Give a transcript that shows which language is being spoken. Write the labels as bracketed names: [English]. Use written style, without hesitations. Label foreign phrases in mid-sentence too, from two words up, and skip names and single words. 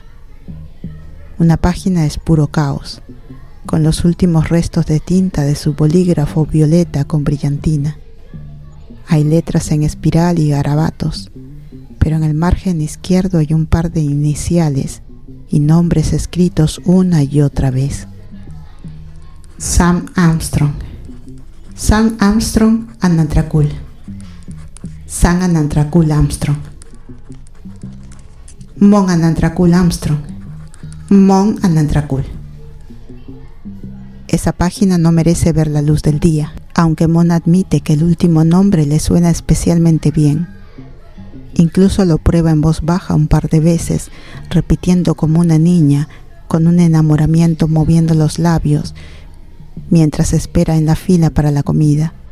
[Spanish] Una página es puro caos, con los últimos restos de tinta de su bolígrafo violeta con brillantina. Hay letras en espiral y garabatos, pero en el margen izquierdo hay un par de iniciales y nombres escritos una y otra vez. Sam Armstrong. Sam Armstrong Anantrakul. Sam Anantrakul Armstrong. Mon Anantrakul Armstrong. Mon Anantrakul. Esa página no merece ver la luz del día, aunque Mon admite que el último nombre le suena especialmente bien. Incluso lo prueba en voz baja un par de veces, repitiendo como una niña, con un enamoramiento moviendo los labios, mientras espera en la fila para la comida.